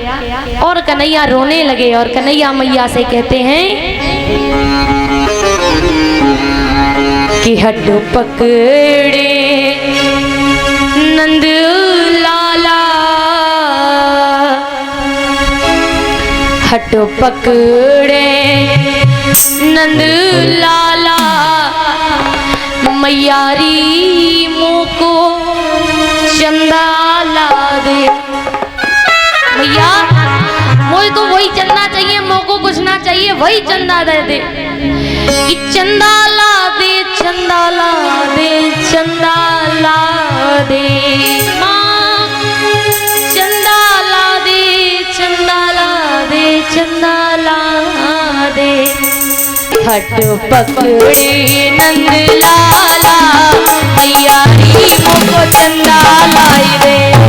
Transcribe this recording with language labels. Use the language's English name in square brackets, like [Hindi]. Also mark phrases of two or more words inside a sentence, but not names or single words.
[Hindi] और कन्हैया रोने लगे और कन्हैया मैया से कहते हैं कि [Braj] हट पकड़े नंद लाला, हट पकड़े नंद लाला, मैयारी मोको चंदा ला दे। [Hindi] मैया मुझे तो वही चंदा चाहिए, मोको कुछ ना चाहिए, वही चंदा दे दे। कि चंदा ला दे, चंदा ला दे, चंदा ला दे माँ, चंदा ला दे, चंदा ला दे, चंदा ला दे। [Braj] हट पकड़े नंद लाला, मैयारी मोको चंदा लाई दे।